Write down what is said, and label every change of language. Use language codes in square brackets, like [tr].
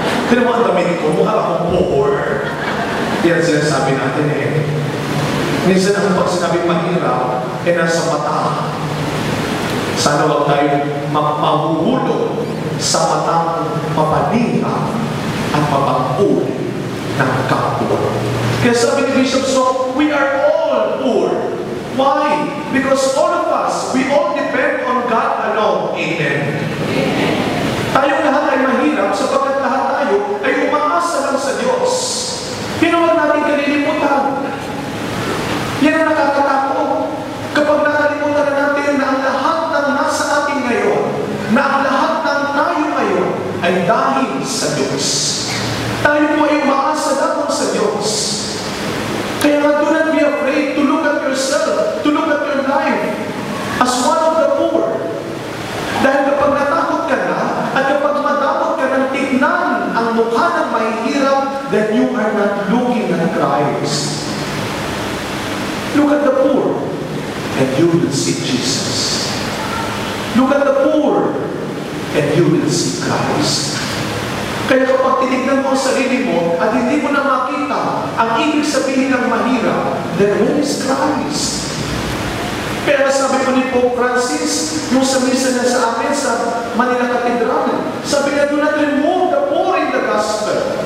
[tl] Kaya mo ang damit ko, mukha akong poor. Yan sinasabi natin eh. Minsan ang pag sinabing mahirap, eh nasa mata. Sana wag tayo mahuhulog sa matang mapaninga at mapanguli ng kapwa. Kaya sabi ni [en] Bishop Soc, we are all poor. Why? Because all of us, we all depend on God alone. Amen. [tl] Tayong lahat ay mahirap sapagkat lahat tayo ay umaasa lang sa Diyos. Yan ang natin kalilimutan. Yan ang nakakatakot. Kapag nakalimutan na natin na ang lahat ng nasa atin ngayon, na ang lahat ng tayo ngayon ay dahil sa Diyos. Tayo po ay umaasa lamang sa Diyos. Kaya nga, [en] do not be afraid to look at yourself, to look at your life as one of the poor. [tl] Dahil kapag natakot ka na, at kapag madamot ka ng tignan ang mukha ng mahihirap, [en] then you are not looking at Christ. Look at the poor, and you will see Jesus. Look at the poor, and you will see Christ. [tl] Kaya kapag tinignan mo ang sarili mo at hindi mo na makita ang ibig sabihin ng mahirap, [en] then where is Christ? [tl] Kaya sabi po ni Pope Francis, yung sa misa na sa amin sa Manila Cathedral, sabi niya, [en] do not remove the poor in the gospel.